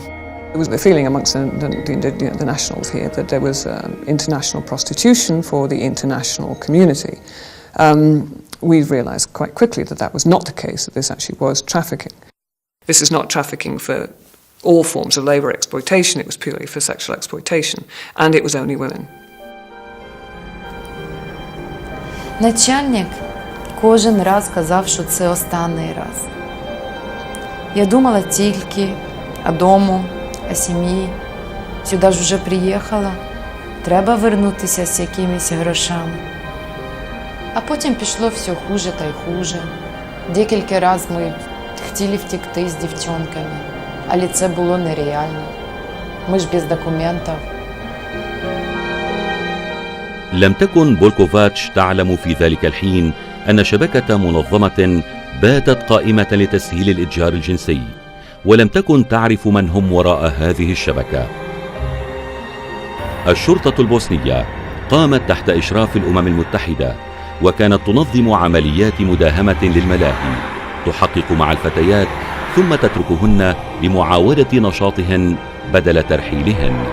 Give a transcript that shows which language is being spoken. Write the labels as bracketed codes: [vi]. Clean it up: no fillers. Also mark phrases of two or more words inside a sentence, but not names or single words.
[en] There was a feeling amongst the nationals here that there was international prostitution for the international community. We realised quite quickly that that was not the case, that this actually was trafficking. This is not trafficking for all forms of labour exploitation, it was purely for sexual exploitation, and it was only women. [uk] Начальник кожен раз казав, що це останній раз. Я думала тільки о дому, о сім'ї. Сюди ж вже приїхала, треба вернутися з якимись грошами. А потім пішло все хуже та й хуже. Декілька разів ми хотіли втекти з дівчонками, але це було нереально. Ми ж без документів. [ar] لم تكن بولكوفاتش تعلم في ذلك الحين أن شبكة منظمة باتت قائمة لتسهيل الإتجار الجنسي، ولم تكن تعرف من هم وراء هذه الشبكة. الشرطة البوسنية قامت تحت إشراف الأمم المتحدة، وكانت تنظم عمليات مداهمة للملاهي، تحقق مع الفتيات ثم تتركهن لمعاودة نشاطهن بدل ترحيلهن.